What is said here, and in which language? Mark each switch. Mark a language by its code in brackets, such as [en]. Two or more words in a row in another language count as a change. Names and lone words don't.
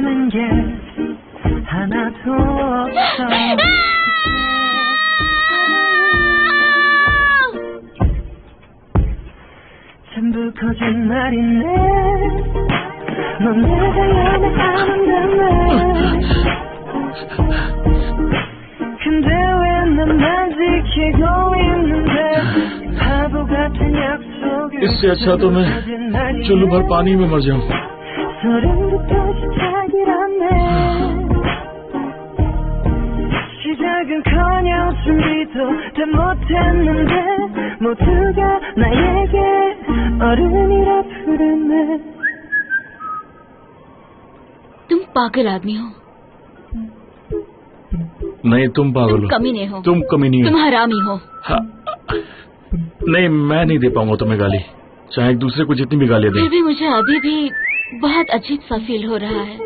[ko] 게 하나도 없어. 전부 거짓말이네. 넌 내가 연애하는다며. 근데 왜 난 지키고 있는데 바보 같은 약속을. [hi] इससे अच्छा तो मैं चुल्लू भर पानी में मर जाऊं. [ko] 소름부터 시작이라네. 시작은커녕 준비도 다 못했는데 모두가 나에게 어른이라 부르네. [hi] तुम पागल आदमी हो. नहीं तुम पागल तुम हो. कमीने हो. तुम कमीनी हो. तुम हरामी हो. नहीं मैं नहीं दे पाऊंगा तुम्हें गाली, चाहे एक दूसरे को जितनी भी गालियां फिर दें. भी मुझे अभी भी बहुत अजीब सा फील हो रहा है.